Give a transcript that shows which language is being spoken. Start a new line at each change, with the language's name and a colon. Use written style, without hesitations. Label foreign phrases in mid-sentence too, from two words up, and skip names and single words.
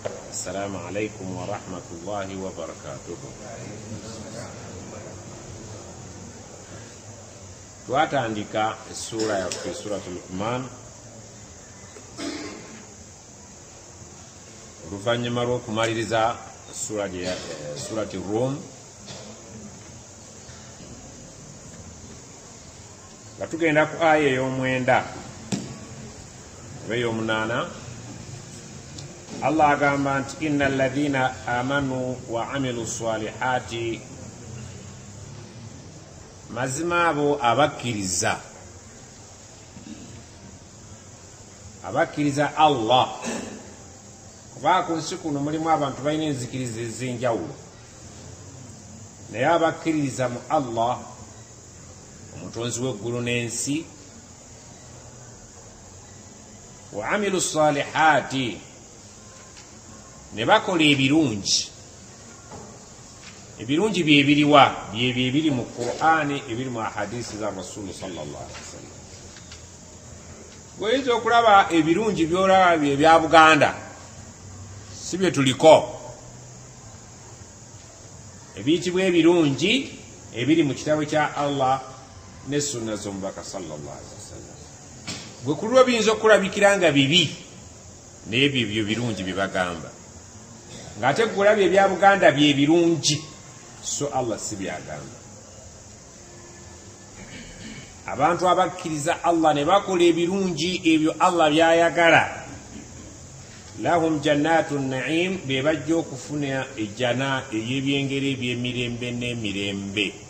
Arabic: السلام عليكم ورحمة الله وبركاته.
Ganda: Twatandika essura yaffe suratul Luqman oluvannyuma lw'okumaliriza surati Rum nga tugenda ku aya ey'omwenda oba ey'omunaana. Allah agamba nti
Arabic: إن الذين آمنوا وعملوا الصالحات,
Ganda: mazima abo abakkiriza Allah. Kuba ku nsi kuno mulimu abantu balina enzikiriza ez'enjawulo, naye abakkiriza mu Allah omutonzi w'eggulu n'ensi,
Arabic: وعملوا الصالحات,
Ganda: ne bakola ebirungi. Ebirungi byebiriwa? Byebyo ebiri mu Qur'ani, ebiri mu ahadisi za Rasulu
Arabic: صلى الله عليه وسلم.
Ganda: Goyinza okulaba ebirungi byolaba bye bya Buganda, si bye tuliko. Ebiyitibwa ebirungi ebiri mu kitabo kya Allah ne sunna z'omubaka
Arabic: صلى الله عليه وسلم.
Ganda: Gwe kulwa biyinza okulabikira nga bibi, naye byo birungi bye bagamba. Ng'ate gulabye ebya Buganda bye birungi, so Allah si byagamba. Abantu abakkiriza Allah ne bakola ebirungi ebyo Allah byayagala,
Arabic: لهم جنات النعيم,
Ganda: be bajja okufuna ejjana ey'ebyengeri eby'emirembe n'emirembe.